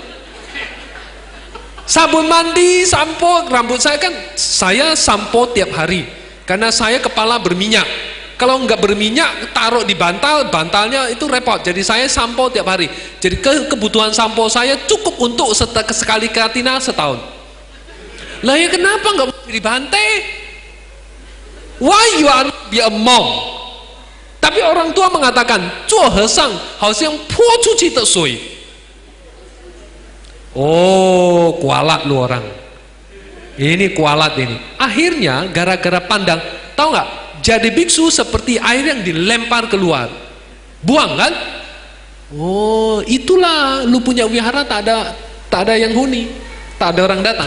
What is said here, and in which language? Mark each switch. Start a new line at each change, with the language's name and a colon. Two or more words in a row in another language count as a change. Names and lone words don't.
Indonesian: Sabun mandi, sampo, rambut saya sampo tiap hari karena saya kepala berminyak. Kalau nggak berminyak, taruh di bantalnya itu repot. Jadi saya sampo tiap hari. Jadi kebutuhan sampo saya cukup untuk sekali Katina setahun. Lah ya kenapa nggak mau jadi bante?
English: Why you are be a monk?
Indonesian: Tapi orang tua mengatakan,
Chinese: 做和尚好像泼出去的水.
Indonesian: Oh, kualat lu orang. Ini kualat ini. Akhirnya gara-gara pandang, tahu nggak? Jadi biksu seperti air yang dilempar keluar, buang kan? Oh, itulah lu punya wihara tak ada yang huni, tak ada orang datang.